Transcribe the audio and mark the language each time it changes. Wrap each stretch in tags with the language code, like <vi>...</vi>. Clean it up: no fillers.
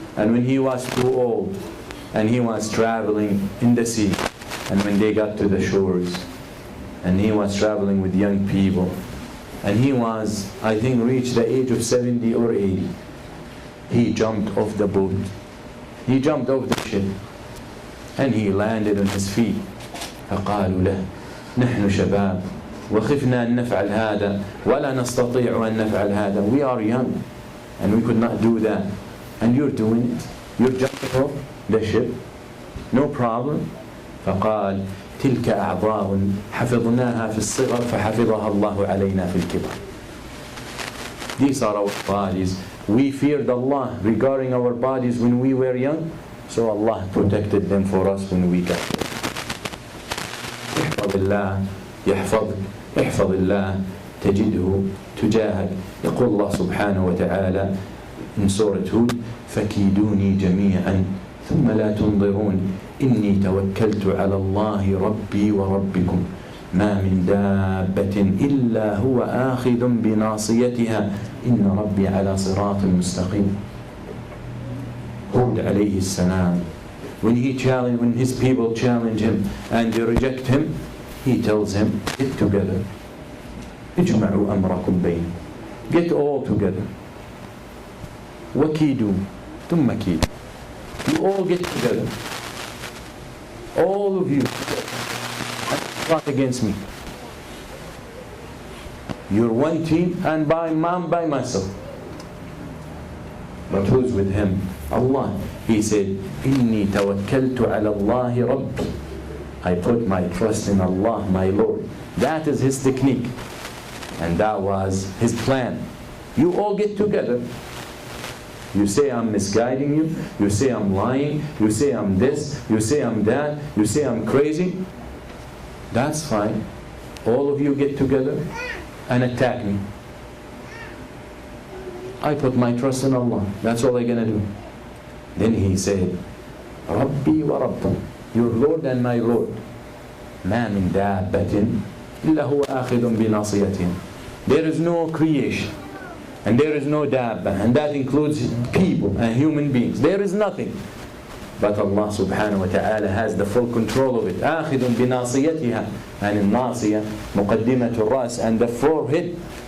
<en>And when he was too old, and he was traveling in the sea, and when they got to the shores, and he was traveling with young people, and he was, I think, reached the age of 70 or 80, he jumped off the boat. He jumped off the ship, and he landed on his feet.</en> <ar>فقالوا له نحن شباب وخفنا أن نفعل هذا ولا نستطيع أن نفعل هذا.</ar> <en>We are young and we could not do that, and you're doing it. You're jumping off the ship, no problem.</en> <ar>فقال تلك أعضاء حفظناها في الصغر فحفظها الله علينا في الكبر.</ar> <en>These are our bodies. We feared Allah regarding our bodies when we were young, so Allah protected them for us when we got there.</en> <ar>احفظ الله يحفظك احفظ الله تجده تجاهك. يقول الله سبحانه وتعالى in سورة هود فكيدوني جميعا ثم لا تنظرون إني توكلت على الله ربي وربكم ما من دابة إلا هو آخذ بناصيتها إن ربي على صراط مستقيم.</ar> <en>Hud alayhi salam, when his people challenge him and they reject him, he tells him, get together.</en> <ar>اجمعوا أمركم بينكم.</ar> <en>Get all together.</en> <ar>وكيدوا ثم كيدوا.</ar> <en>You all get together. All of you plot against me. You're one team, and by myself. But who's with him? Allah. He said,</en> <ar>إِنِّي تَوَكَّلْتُ عَلَى اللَّهِ رَبِّي.</ar> <en>I put my trust in Allah, my Lord. That is his technique. And that was his plan. You all get together. You say I'm misguiding you. You say I'm lying. You say I'm this. You say I'm that. You say I'm crazy. That's fine. All of you get together and attack me. I put my trust in Allah. That's all I'm going to do. Then he said, Rabbi wa Rabbi, your Lord and my Lord.</en> <ar>ما من دابة إلا هو آخذ بناصيتهم.</ar> <en>There is no creation, and there is no dabba, and that includes people and human beings. There is nothing but Allah subhanahu wa ta'ala has the full control of it.</en> <ar>آخذ بناصيتها,</ar> <en>and in</en> <ar>ناصية مقدمة الرأس,</ar> <en>and the forehead.</en>